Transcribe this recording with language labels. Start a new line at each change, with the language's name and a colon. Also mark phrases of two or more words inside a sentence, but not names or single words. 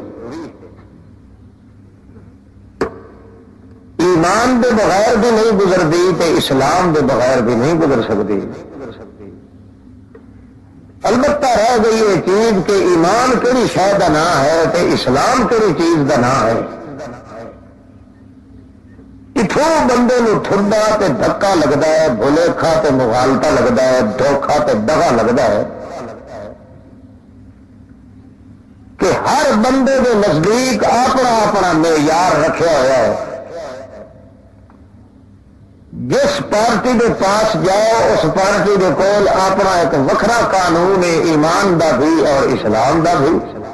Urdu: ایمان دے بغیر بھی نہیں گزرتی تے اسلام دے بغیر بھی نہیں گزر سکتی. البتہ رہ گئی یہ چیز کہ ایمان کہڑی شے کا نام ہے تے اسلام کہڑی چیز کا نام ہے.
Punjabi: اتوں بندے نو ٹھڈا تے دھکا لگتا ہے، بھلیکھا تے مغالطہ لگتا ہے،
Urdu: دھوکھا تے دغا لگتا ہے کہ ہر بندے کے نزدیک اپنا اپنا معیار رکھا ہوا ہے. جس پارٹی کے پاس جاؤ اس پارٹی کے کول اپنا ایک وکھرا قانون ہے،
Punjabi: ایمان دا بھی
Urdu: اور اسلام دا بھی.